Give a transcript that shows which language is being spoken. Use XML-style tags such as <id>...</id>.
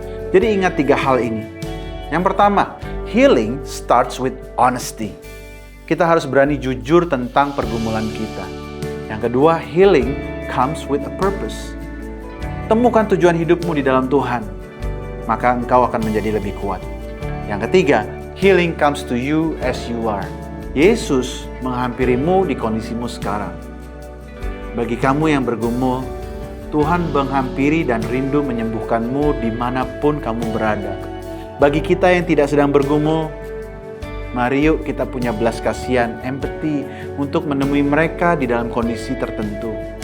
<id>Jadi ingat 3 hal ini. Yang pertama,</id> <en>healing starts with honesty.</en> <id>Kita harus berani jujur tentang pergumulan kita. Yang kedua,</id> <en>healing comes with a purpose.</en> <id>Temukan tujuan hidupmu di dalam Tuhan, maka engkau akan menjadi lebih kuat. Yang ketiga,</id> <en>healing comes to you as you are.</en> <id>Yesus menghampirimu di kondisimu sekarang. Bagi kamu yang bergumul, Tuhan menghampiri dan rindu menyembuhkanmu dimanapun kamu berada. Bagi kita yang tidak sedang bergumul, mari yuk kita punya belas kasihan, empati untuk menemui mereka di dalam kondisi tertentu.</id>